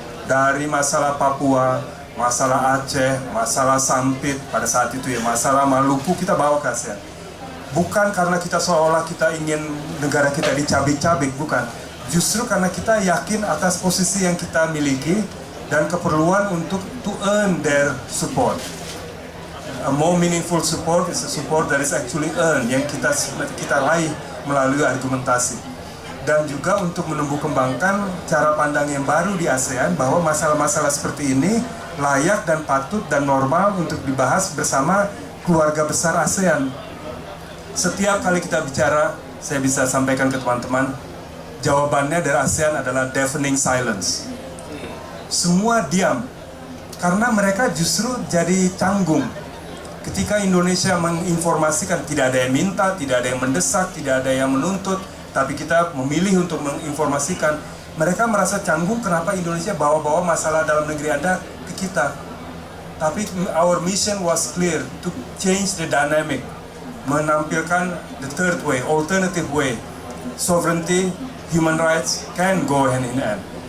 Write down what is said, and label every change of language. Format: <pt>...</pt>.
<id>Dari masalah Papua, masalah Aceh, masalah Sampit pada saat itu ya, masalah Maluku kita bawa ke ASEAN. Bukan karena kita seolah kita ingin negara kita dicabik-cabik, bukan. Justru karena kita yakin atas posisi yang kita miliki dan keperluan untuk to earn their support.</id> <en>A more meaningful support is a support that is actually earned, yang kita raih melalui argumentasi.</en> <id>Dan juga untuk menumbuh kembangkan cara pandang yang baru di ASEAN bahwa masalah-masalah seperti ini layak dan patut dan normal untuk dibahas bersama keluarga besar ASEAN. Setiap kali kita bicara, saya bisa sampaikan ke teman-teman, jawabannya dari ASEAN adalah deafening silence. Semua diam, karena mereka justru jadi canggung. Ketika Indonesia menginformasikan, tidak ada yang minta, tidak ada yang mendesak, tidak ada yang menuntut, tapi kita memilih untuk menginformasikan. Mereka merasa canggung kenapa Indonesia bawa-bawa masalah dalam negeri Anda ke kita.</id> <en>Tapi our mission was clear, to change the dynamic, menampilkan the third way, alternative way. Sovereignty, human rights can go hand in hand.</en>